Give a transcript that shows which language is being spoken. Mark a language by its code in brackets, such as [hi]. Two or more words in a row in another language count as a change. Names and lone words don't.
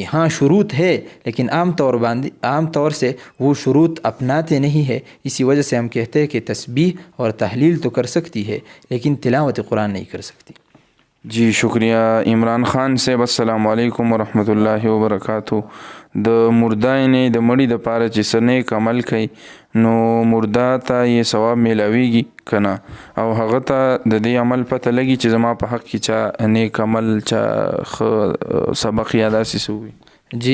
[ur] ہاں شروط ہے، لیکن عام طور سے وہ شروط اپناتے نہیں ہے، اسی وجہ سے ہم کہتے ہیں کہ تسبیح اور تحلیل تو کر سکتی ہے لیکن تلاوت قرآن نہیں کر سکتی. جی شکریہ. [ar] عمران خان صاحب السلام علیکم ورحمۃ اللہ وبرکاتہ. [ps] د مردانې د مړي د پاره چې څه نیک عمل کوي نو مرده ته یې ثواب میلاویږي که نه، او هغه ته د دې عمل پته لګي چې زما په حق کې چا نیک عمل، چا ښه سبق یا داسې څه وي؟